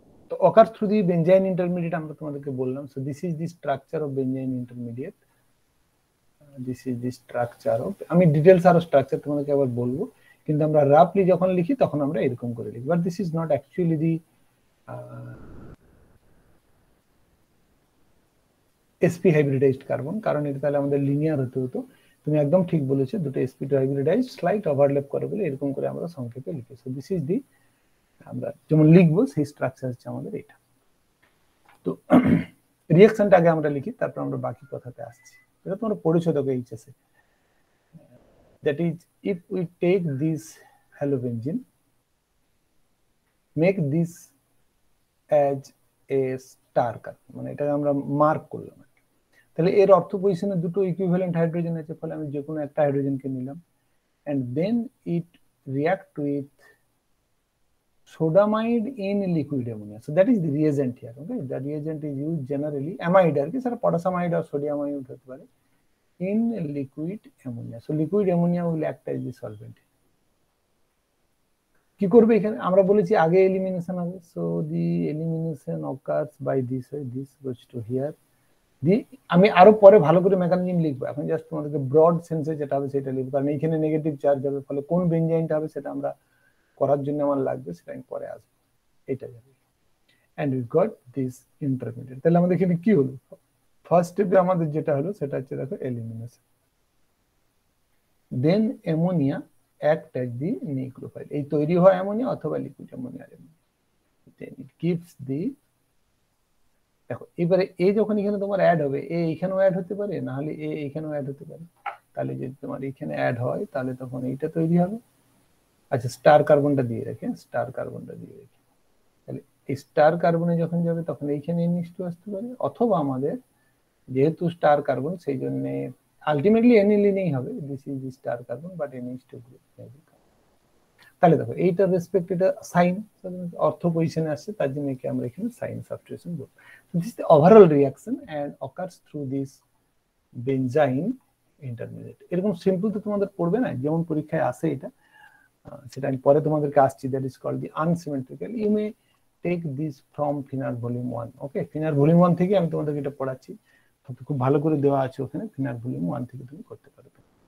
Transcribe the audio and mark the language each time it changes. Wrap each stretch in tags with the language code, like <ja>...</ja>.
<en>তো occurs through the benzyne intermediate</en> <bn>আমরা তোমাদেরকে বললাম।</bn> <en>so this is the structure of benzyne intermediate. This is the structure of,</en> <bn>আমি details আরো structure তোমাদেরকে আবার বলবো, কিন্তু আমরা রাফলি যখন লিখি তখন আমরা এরকম করে লিখি।</bn> <en>but this is not actually the sp hybridised carbon,</en> <bn>কারণ এটা তাহলে আমাদের লিনিয়ার হতে হতো। তুমি একদম ঠিক বলেছো, দুটো sp2 হাইব্রিডাইজড স্লাইট ওভারল্যাপ করে বলে এরকম করে আমরা সংক্ষেপে লিখি।</bn> <en>so this is the,</en> <bn>আমরা যেমন লিখবো সেই স্ট্রাকচার হচ্ছে আমাদের এটা। তো রিঅ্যাকশনটা আগে আমরা লিখি, তারপর আমরা বাকি কথাতে আসছি। এটা তোমরা পড়েছো দেখো এইচএসে।</bn> <en>that is if we take this halobenzene, make this as a star carbon,</en> <bn>মানে এটাকে আমরা মার্ক করলাম। তাহলে এর অর্থ পজিশনে দুটো ইকুইভ্যালেন্ট হাইড্রোজেন আছে, ফলে আমি যে কোনো একটা হাইড্রোজেনকে নিলাম,</bn> <en>and then it react with sodamide in liquid ammonia. So that is the reagent here. Okay, the reagent is used generally amide আর কি, sir potassiumide or sodiamide হতে পারে, in liquid ammonia. So liquid ammonia will act as the solvent.</en> <bn>কি করবে এখানে আমরা বলেছি আগে elimination হবে,</bn> <en>so the elimination occurs by this way, this goes to here.</en> <bn>আমি আরো পরে ভালো করে মেকানিজম লিখবো, এখন জাস্ট তোমাদেরকে ব্রড সেন্সে যেটা হবে সেটা লিখবো, কারণ এইখানে নেগেটিভ চার্জ হবে, ফলে কোন বেনজাইনটা হবে সেটা আমরা করার জন্য আমার লাগবে, সেটা আমি পরে আসবো। এটা যাবে</bn> <en>And we got this intermediate.</en> <bn>তাহলে আমাদের এখানে কি হলো, ফার্স্ট স্টেপে আমাদের যেটা হলো সেটা হচ্ছে দেখো elimination,</bn> <en>then ammonia act as the nucleophile,</en> <bn>এই তৈরি হয় অ্যামোনিয়া অথবা liquid ammonia,</bn> <en>then it gives the,</en> <bn>দেখো এবারে এ যখন এখানে তোমার অ্যাড হবে, এ এখানেও অ্যাড হতে পারে, না হলে এ এখানেও অ্যাড হতে পারে। তাহলে যদি তোমার এখানে অ্যাড হয় তাহলে তখন এইটা তৈরি হবে। আচ্ছা স্টার কার্বনটা দিয়ে রাখে, স্টার কার্বনটা দিয়ে রাখি, তাহলে এই স্টার কার্বনে যখন যাবে তখন এইখানে NH2 আসতে পারে, অথবা আমাদের যেহেতু স্টার কার্বন সেই জন্য আলটিমেটলি এনিলিনেই হবে,</bn> <en>This is the star carbon but NH2 group.</en> <bn>তাহলে দেখো এইটার রেসপেক্ট এটা সাইন অর্থ পজিশনে আসছে, তার জন্য কি আমরা এখানে সাইন সাবস্টিটিউশন করব।</bn> <en>So this is the overall reaction and occurs through this benzyne intermediate.</en> <bn>এরকম সিম্পল তো তোমাদের পড়বে না, যেমন পরীক্ষায় আসে এটা, সেটা আমি পরে তোমাদেরকে আসছি।</bn> <en>That is called the unsymmetrical. You may take this from Finar volume 1।</en> <bn>Okay, ফিনার volume 1 থেকে আমি তোমাদেরকে এটা পড়াচ্ছি, খুব ভালো করে দেওয়া আছে ওখানে, ফিনার ভলিউম 1 থেকে তুমি করতে পারবে।</bn>